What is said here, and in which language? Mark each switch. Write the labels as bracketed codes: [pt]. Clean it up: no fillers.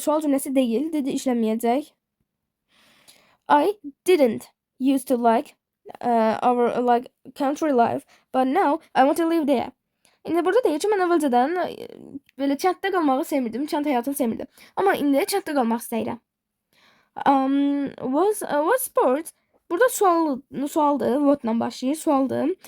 [az] Sual cümləsi deyil, dedi işlənməyəcək. [en] I didn't used to like our country life, but now I want to live there. [az] İndi burada deyir ki, mən əvvəlcədən belə kənddə qalmağı sevmirdim, kənd həyatını sevmirdim. Amma indi kənddə qalmaq istəyirəm. [en] What sports? [az] Burada sualdır, what'la başlayır, sualdır.